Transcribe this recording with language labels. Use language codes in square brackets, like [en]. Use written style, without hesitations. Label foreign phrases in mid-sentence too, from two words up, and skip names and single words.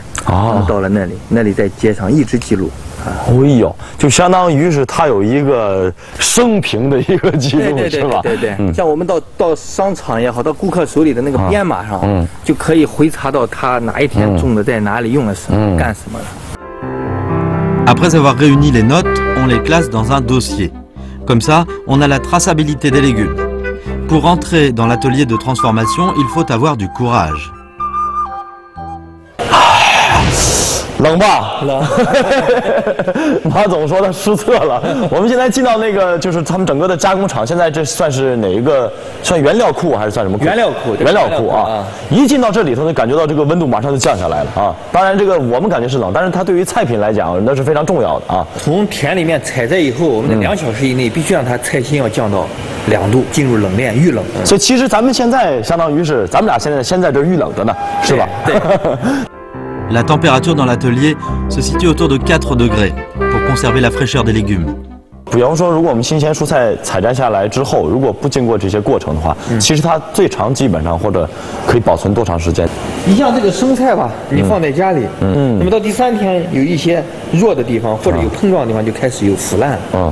[zh] 到了那里在街上一直记录。哎呦，就相当于是它有一个生平的一个记录，是吧？对。像我们到商场也好，到顾客手里的那个编码上，就可以回查到他哪一天种的，在哪里用了什么，干什么了。 [fr] Après avoir réuni les notes, on les classe dans un dossier. Comme ça, on a la traçabilité des légumes. Pour entrer dans l'atelier de transformation, il faut avoir du courage. [zh] 冷吧？冷。马总说他失策了。我们现在进到那个，就是他们整个的加工厂，现在这算是哪一个？算原料库还是算什么库？原料库。原料库啊！一进到这里头，就感觉到这个温度马上就降下来了啊。当然，这个我们感觉是冷，但是它对于菜品来讲，那是非常重要的啊。从田里面采摘以后，我们的2小时以内必须让它菜心要降到2度，进入冷链预冷。所以其实咱们现在相当于是咱们俩现在这预冷的呢，是吧？对。 [fr] La température dans l'atelier se situe autour de 4 degrés pour conserver la fraîcheur des légumes. [zh] 比方说，如果我们新鲜蔬菜采摘下来之后，如果不经过这些过程的话，其实它最长基本上或者可以保存多长时间？你像这个生菜吧，你放在家里，那么到第3天有一些弱的地方或者有碰撞的地方就开始有腐烂了。